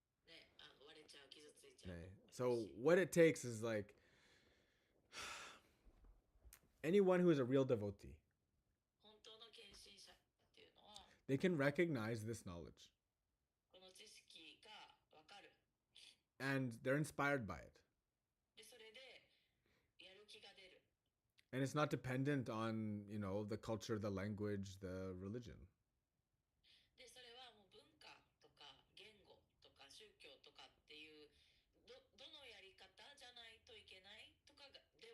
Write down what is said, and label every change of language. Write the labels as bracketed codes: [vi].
[ja] ね、割れちゃう、傷ついちゃう子もいるし。 [en] So what it takes is like anyone who is a real devotee, [ja] 本当の献身者っていうのは [en] they can recognize this knowledge [ja] この知識がわかる。 [en] and they're inspired by it. [ja] でそれでやる気が出る。 [en] And it's not dependent on, you know, the culture, the language, the religion. [ja] でそれはもう文化とか言語とか宗教とかっていうどのやり方じゃないといけないとかではない。